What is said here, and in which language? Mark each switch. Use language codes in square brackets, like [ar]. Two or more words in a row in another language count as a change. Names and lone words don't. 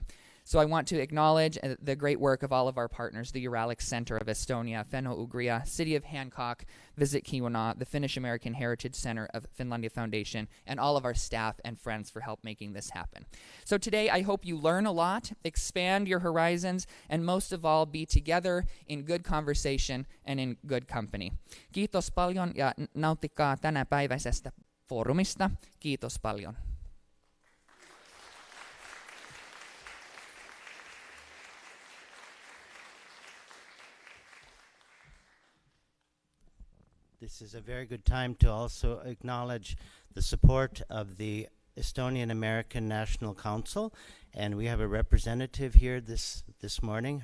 [en] So I want to acknowledge the great work of all of our partners, the Uralic Center of Estonia, Finno-Ugria, City of Hancock, Visit Kiwana, the Finnish-American Heritage Center of Finlandia Foundation, and all of our staff and friends for help making this happen. So today I hope you learn a lot, expand your horizons, and most of all be together in good conversation and in good company. [fi] Kiitos paljon ja nauttikaa tänäpäiväisestä foorumista. Kiitos paljon. [en] This is a very good time to also acknowledge the support of the Estonian American National Council, and we have a representative here this morning.